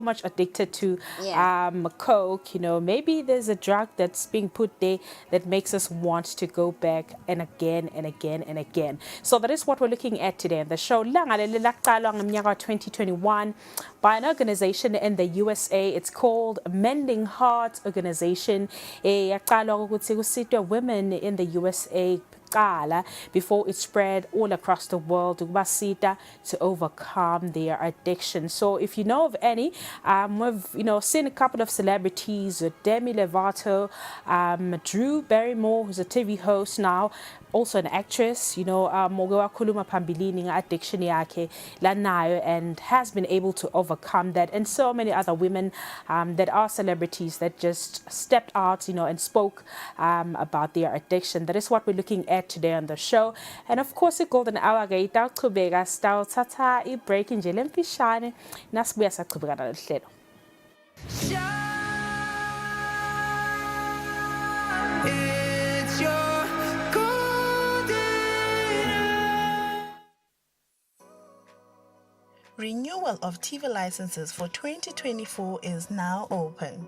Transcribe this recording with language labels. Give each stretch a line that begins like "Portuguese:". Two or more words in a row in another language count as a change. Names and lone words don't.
English: much addicted to Yeah. coke, maybe there's a drug that's being put there that makes us want to go back and again and again and again. So that is what we're looking at today on the show.
Swati: Langa leli laqalwa ngomnyaka
English: 2021 by an organization in the USA. It's called Mending Heart Organization.
Swati: Yaqalwa ukuthi kusitwe
English: women in the USA before it spread all across the world to overcome their addiction. So if you know of any, we've seen a couple of celebrities, Demi Lovato, Drew Barrymore, who's a TV host now, also an actress,
Swati: Kuluma Pambilini addiction yake lanayo,
English: and has been able to overcome that, and so many other women that are celebrities that just stepped out, and spoke about their addiction. That is what we're looking at today on the show. And of course, golden hour
Swati: itaqhubeka sitawuthatha i-break nje lemfishane nasibuya saqhubeka nalo hlelo.
English: Renewal of TV licenses for 2024 is now open.